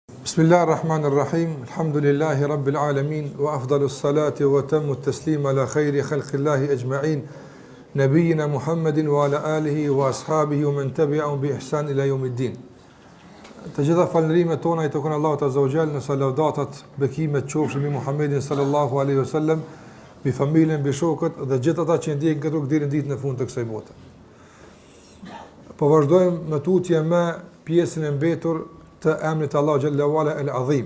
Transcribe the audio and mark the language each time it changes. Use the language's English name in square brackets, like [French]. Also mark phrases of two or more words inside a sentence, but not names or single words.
[Arabic] بسم الله الرحمن الرحيم. الحمد لله رب العالمين وأفضل الصلاة وأتم التسليم على خير خلق الله أجمعين. نبينا محمد وعلى آله وأصحابه ومن تبعهم بإحسان إلى يوم الدين. [Albanian] Të gjitha falënderimet tona i takojnë Allahut [Arabic] عز وجل, [Albanian] në lavdatat, bekimet qofshin mbi Muhammedin [Arabic] صلى الله عليه وسلم, [Albanian] mbi familjen, mbi shokët dhe gjithë ata që ndjekin këtë rrugë deri në ditën e fundit të kësaj bote. Po vazhdojmë me tutje me pjesën e mbetur të emrit Allah [Arabic] جل وعلا [Albanian] El-Azim.